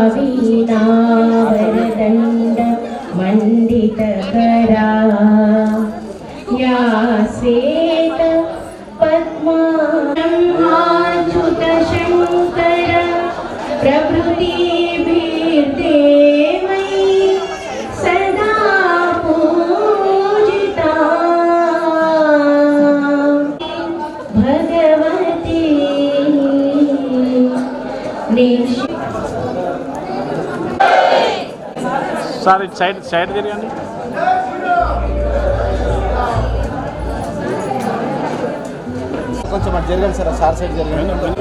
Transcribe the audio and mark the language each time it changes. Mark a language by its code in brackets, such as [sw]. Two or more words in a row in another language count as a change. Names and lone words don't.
[sa] वीणावरदण्ड मण्डितकरा या श्वेत पद्माच्युतशङ्कर प्रभृतिभिर्देवै सदा पूजिता भगवती [te] సార్ ఇటు సైడ్ తిరగండి. కొంచెం అటు జరగండి సార్, సార్ సైడ్ జరగండి.